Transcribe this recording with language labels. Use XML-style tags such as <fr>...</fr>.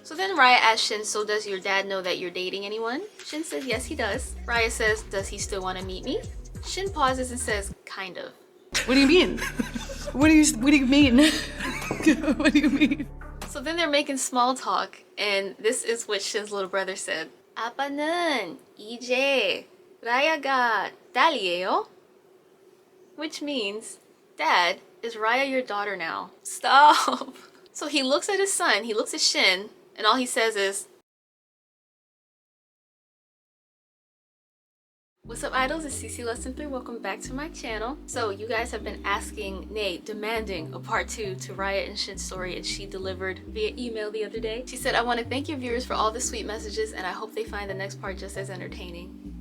<en>So then Raya asks Shin, so does your dad know that you're dating anyone? Shin says yes, he does. Raya says, does he still want to meet me? Shin pauses and says, kind of. What do you mean? What do you mean? What do you mean? So then they're making small talk, and this is what Shin's little brother said.</en> <ko>아빠는 이제 라야가 딸이에요?</ko> <en>Which means, Dad, is Raya your daughter now? Stop! So he looks at his son, he looks at Shin, and all he says is, what's up, idols? It's CC Lesson 3. Welcome back to my channel. So you guys have been asking, nay, demanding a part 2 to Raya and Shin's story, and she delivered via email the other day. She said, I want to thank your viewers for all the sweet messages, and I hope they find the next part just as entertaining.</en>